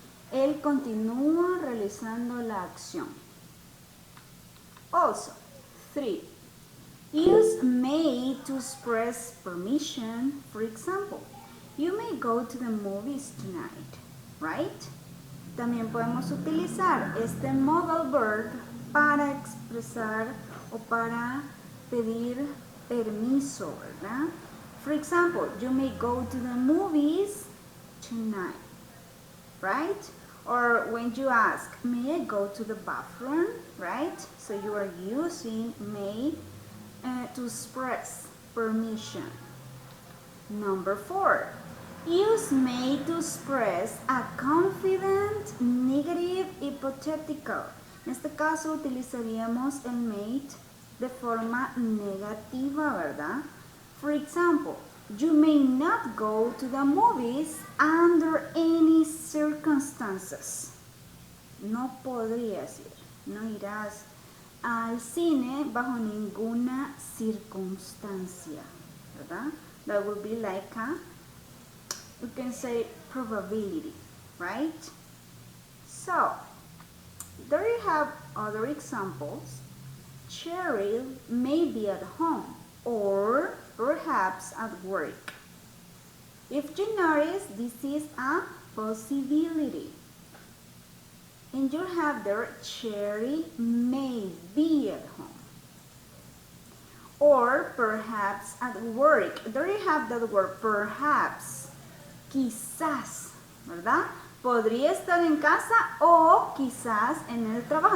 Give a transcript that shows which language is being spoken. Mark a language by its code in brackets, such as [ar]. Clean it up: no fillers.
[es] Él continúa realizando la acción. [en] Also, 3. Use may to express permission. For example, you may go to the movies tonight, right? [es] También podemos utilizar este modal verb para expresar o para pedir permiso, ¿verdad? [en] For example, you may go to the movies tonight, right? Or when you ask, may I go to the bathroom, right? So you are using may to express permission. Number 4. Use may to express a confident, negative, hypothetical. [es] En este caso utilizaríamos el may de forma negativa, ¿verdad? [en] For example, you may not go to the movies under any circumstances. [es] No podrías ir, no irás al cine bajo ninguna circunstancia, ¿verdad? [en] That would be like a, we can say, probability, right? So, there you have other examples. Cheryl may be at home or perhaps at work. If you notice, this is a possibility. And you have there, Cherry may be at home. Or perhaps at work. There you have that word, perhaps. [es] Quizás, ¿verdad? Podría estar en casa o quizás en el trabajo.